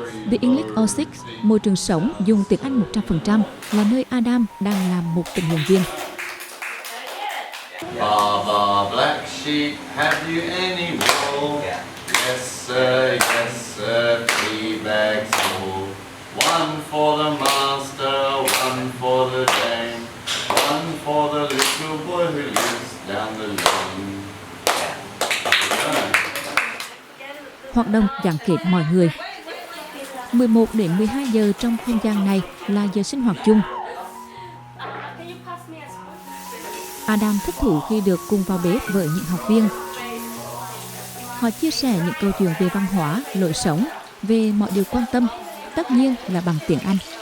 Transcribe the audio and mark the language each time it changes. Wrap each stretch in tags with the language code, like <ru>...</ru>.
<vi>The English All-Six, môi trường sống dùng tiếng Anh 100% là nơi Adam đang làm một tình nguyện viên.</vi> <en>Baba black sheep, have you any wool? Yes sir, yes sir, 3 bags full. One for the master, one for the dame, one for the little boy who lives down the lane.</en> <vi>Hoạt động gắn kết mọi người. 11 đến 12 giờ trong không gian này là giờ sinh hoạt chung. Adam thích thú khi được cùng vào bếp với những học viên. Họ chia sẻ những câu chuyện về văn hóa, lối sống, về mọi điều quan tâm, tất nhiên là bằng tiếng Anh.</vi>